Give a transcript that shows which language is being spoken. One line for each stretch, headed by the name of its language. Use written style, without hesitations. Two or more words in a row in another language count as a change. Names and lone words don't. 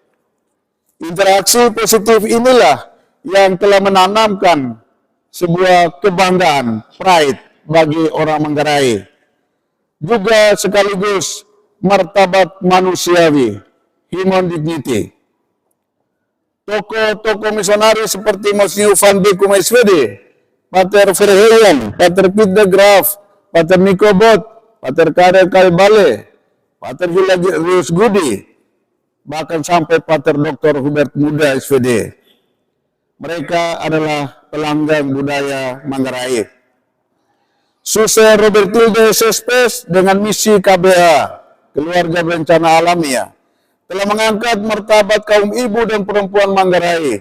Indonesian: Interaksi positif inilah yang telah menanamkan sebuah kebanggaan, pride bagi orang Manggarai. Juga sekaligus martabat manusiawi,
English: human dignity.
Indonesian: Tokoh-tokoh misionaris seperti Monsignor Van Beek SPD, Pater Verheugen, Pater Piet de Graaf, Pater Nico Bot, Pater Karel Kalbale, Pater Julius Gudi, bahkan sampai Pater Dr. Hubert Muda SPD. Mereka adalah pelanggan budaya Manggarai. Suse Robertilde Sespes dengan misi KBA, Keluarga Berencana Alamiah, telah mengangkat martabat kaum ibu dan perempuan Manggarai.